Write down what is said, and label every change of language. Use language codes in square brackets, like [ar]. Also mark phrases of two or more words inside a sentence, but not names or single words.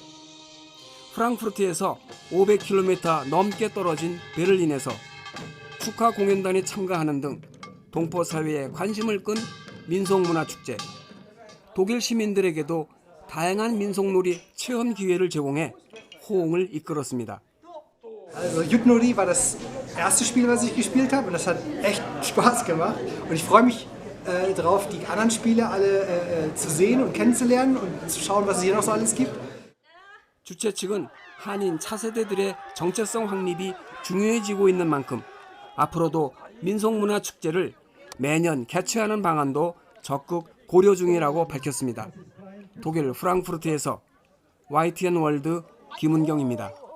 [ko] 프랑크푸르트에서 500km 넘게 떨어진 베를린에서 축하 공연단이 참가하는 등 동포 사회에 관심을 끈 민속문화축제. 독일 시민들에게도 다양한 민속놀이 체험 기회를 제공해 호응을 이끌었습니다. [de] Also Jutnori war das erste Spiel, was ich gespielt habe, und das hat echt Spaß gemacht. Und ich freue mich darauf, die anderen Spiele alle zu sehen und kennenzulernen und zu schauen, was es hier noch so alles gibt. [ko] 주최 측은 한인 차세대들의 정체성 확립이 중요해지고 있는 만큼 앞으로도 민속문화 축제를 매년 개최하는 방안도 적극 고려 중이라고 밝혔습니다. 독일 프랑크푸르트에서 YTN 월드 김은경입니다.